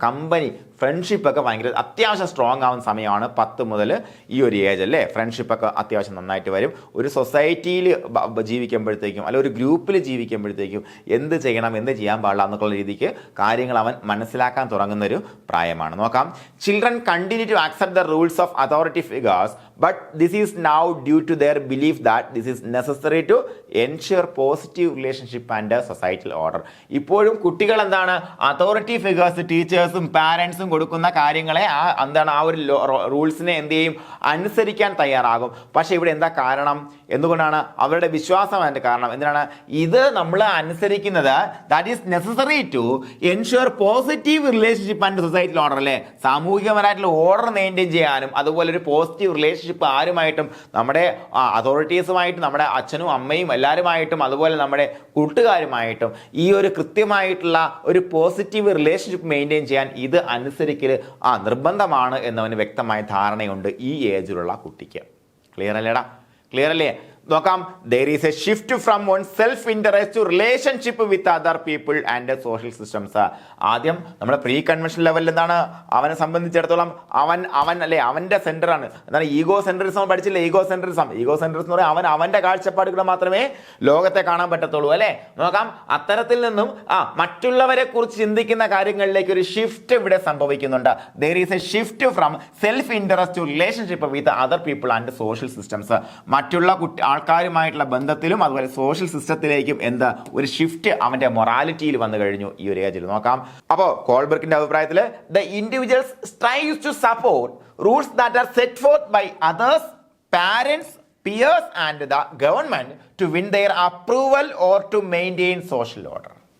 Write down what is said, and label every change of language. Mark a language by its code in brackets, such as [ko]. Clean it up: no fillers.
[ml] Company ഫ്രണ്ട്ഷിപ്പൊക്കെ ഭയങ്കര അത്യാവശ്യം strong ആവുന്ന സമയമാണ് 10 മുതൽ ഈ ഒരു ഏജ് അല്ലേ. ഫ്രണ്ട്ഷിപ്പൊക്കെ അത്യാവശ്യം നന്നായിട്ട് വരും. ഒരു സൊസൈറ്റിയിൽ ജീവിക്കുമ്പോഴത്തേക്കും അല്ല ഒരു ഗ്രൂപ്പിൽ ജീവിക്കുമ്പോഴത്തേക്കും എന്ത് ചെയ്യണം, എന്ത് ചെയ്യാൻ പാടില്ല എന്നൊക്കെയുള്ള രീതിക്ക് കാര്യങ്ങൾ അവൻ മനസ്സിലാക്കാൻ തുടങ്ങുന്നൊരു പ്രായമാണ്. നോക്കാം. [en] Children continue to accept the rules of authority figures, but this is now due to their belief that this is necessary to ensure positive relationship and societal order. [ml] ഇപ്പോഴും കുട്ടികൾ എന്താണ് അതോറിറ്റി ഫിഗേഴ്സ്, ടീച്ചേഴ്സും പാരൻസും കൊടുക്കുന്ന കാര്യങ്ങളെ ആ ഒരു റൂൾസിനെ എന്ത് ചെയ്യും, അനുസരിക്കാൻ തയ്യാറാകും. പക്ഷെ ഇവിടെ എന്താ കാരണം, എന്തുകൊണ്ടാണ് അവരുടെ വിശ്വാസം അതിൻ്റെ കാരണം എന്തിനാണ്, ഇത് നമ്മൾ അനുസരിക്കുന്നത് [en] that is necessary to ensure positive relationship and societal order [ml] അല്ലേ. സാമൂഹികപരമായിട്ടുള്ള ഓർഡർ മെയിൻറ്റെയിൻ ചെയ്യാനും അതുപോലെ ഒരു പോസിറ്റീവ് റിലേഷൻഷിപ്പ് ആരുമായിട്ടും, നമ്മുടെ അതോറിറ്റീസുമായിട്ടും, നമ്മുടെ അച്ഛനും അമ്മയും എല്ലാവരുമായിട്ടും, അതുപോലെ നമ്മുടെ കൂട്ടുകാരുമായിട്ടും ഈ ഒരു കൃത്യമായിട്ടുള്ള ഒരു പോസിറ്റീവ് റിലേഷൻഷിപ്പ് മെയിൻറ്റെയിൻ ചെയ്യാൻ ഇത് അനുസരിക്കൽ നിർബന്ധമാണ് എന്നവന് വ്യക്തമായ ധാരണയുണ്ട് ഈ ഏജിലുള്ള കുട്ടിക്ക്. ക്ലിയർ അല്ലേടാ? ക്ലിയർ അല്ലേ? നോക്കാം. [en] there is a shift from one self interest to relationship with other people and social systems. [ml] ആദ്യം നമ്മുടെ പ്രീ കൺവെൻഷൻ ലെവലിൽ എന്താണ് അവനെ സംബന്ധിച്ചിടത്തോളം അവൻ അല്ലേ അവൻ്റെ സെന്ററാണ്. എന്താണ് ഈഗോ സെൻട്രിസം പഠിച്ചില്ലേ? ഈഗോ സെൻട്രിസം എന്ന് പറയാൻ അവൻ്റെ കാഴ്ചപ്പാടുകൾ മാത്രമേ ലോകത്തെ കാണാൻ പറ്റത്തുള്ളൂ അല്ലേ. നോക്കാം. അത്തരത്തിൽ നിന്നും മറ്റുള്ളവരെ കുറിച്ച് ചിന്തിക്കുന്ന കാര്യങ്ങളിലേക്ക് ഒരു ഷിഫ്റ്റ് ഇവിടെ സംഭവിക്കുന്നുണ്ട്. [en] there is a shift from self interest to relationship with other people and social systems. [ml] മറ്റുള്ള ആൾക്കാരുമായിട്ടുള്ള ബന്ധത്തിലും അതുപോലെ സോഷ്യൽ സിസ്റ്റത്തിലേക്കും എന്താ ഒരു ഷിഫ്റ്റ് അവന്റെ മൊറാലിറ്റിയിൽ വന്നു കഴിഞ്ഞു ഈ ഒരു ഏജിൽ. നോക്കാം. അപ്പോൾ കോൾബർഗിന്റെ അഭിപ്രായത്തിൽ [en] The individuals strives to support rules that are set forth by others, parents, peers and the government to win their approval or to maintain social order.